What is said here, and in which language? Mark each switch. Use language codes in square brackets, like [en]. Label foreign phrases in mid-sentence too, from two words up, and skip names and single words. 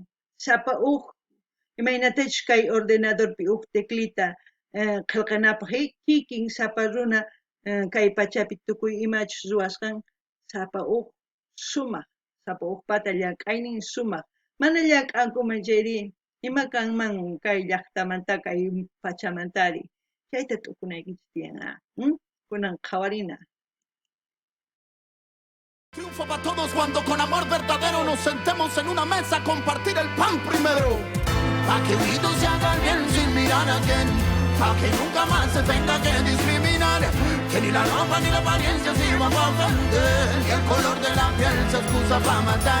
[qu] Sapa imaynatachus kay ordenadorpi teclita qillqanapaq kikin sapa runa kay pachapi tukuy imachus ruwasqan, sapa sumaq, sapa pata llank'aynin sumaq. Mana llank'ankuman chayri, ima kanman kay llaqtamanta, kay pachamantari. Chayta tukunaykichis tiyan, kunan qhawarina. [es] Triunfo para todos cuando con amor verdadero nos sentemos en una mesa a compartir el pan primero. Pa' que unidos se haga el bien sin mirar a quién, pa' que nunca más se tenga que discriminar. Que ni la ropa ni la apariencia sirva para ofender, y el color de la piel se excusa para matar.